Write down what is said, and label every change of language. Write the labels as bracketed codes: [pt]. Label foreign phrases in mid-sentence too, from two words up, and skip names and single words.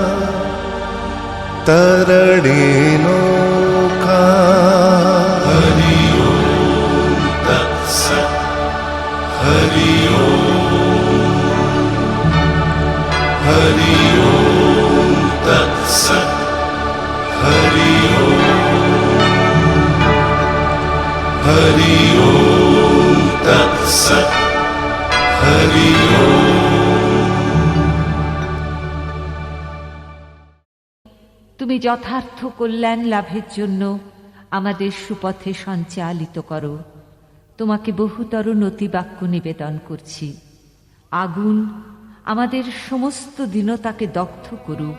[sa] तरणेनौका हरि ओम तत्सत् हरि ओम तत्सत् हरि ओम तत्सत् हरि ओम। [bn] তুমি যথার্থ কল্যাণ লাভের জন্য আমাদের সুপথে সঞ্চালিত করো। তোমাকে বহুতর নতিবাক্য নিবেদন করছি। আগুন আমাদের সমস্ত দীনতাকে দগ্ধ করুক।